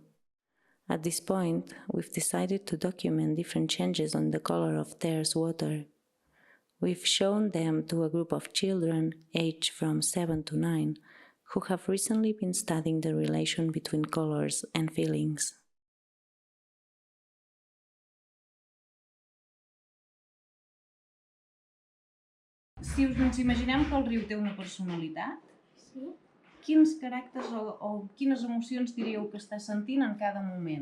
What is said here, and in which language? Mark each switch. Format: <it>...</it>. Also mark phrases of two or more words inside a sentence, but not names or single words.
<en>At this point, we've decided to document different changes on the color of Ter's water. We've shown them to a group of children, aged from 7 to 9, who have recently been studying the relation between colors and feelings.</en> <ca>Si ens imaginem que el riu té una personalitat, Sí. quins caràcters o quines emocions diríeu que està sentint en cada moment?</ca>